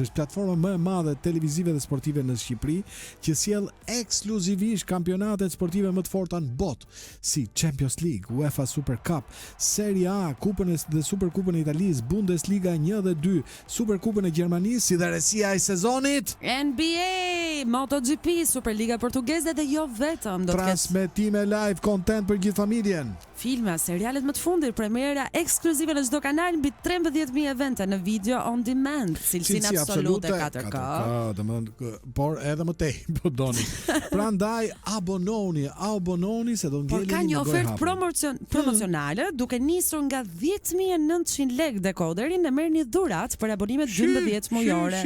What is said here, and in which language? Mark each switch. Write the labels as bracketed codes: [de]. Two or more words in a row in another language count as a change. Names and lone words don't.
[sq] Është platforma më e madhe televizive dhe sportive në Shqipëri që sjell ekskluzivisht kampionatet sportive më të forta në botë, si Champions League, UEFA Super Cup, Serie A, Kupën dhe Superkupën e Italisë, Bundesliga 1 dhe 2, Superkupën e Gjermanisë, si dhe resia e sezonit, NBA, MotoGP, Superliga Portugeze dhe jo vetëm. Transmetime live, content për gjithë familjen. Filma, serialet më të fundit, premiera ekskluzive në çdo kanal mbi 13.000 evente në [en] video on demand, [sq] cilësinë absolute 4K. Por edhe më tej, po doni. Prandaj abononi se do ngeleni. Por ka një ofertë promocionale duke nisur nga 10.900 lekë dekoderin dhe merrni dhurat për abonimet 12 mujore.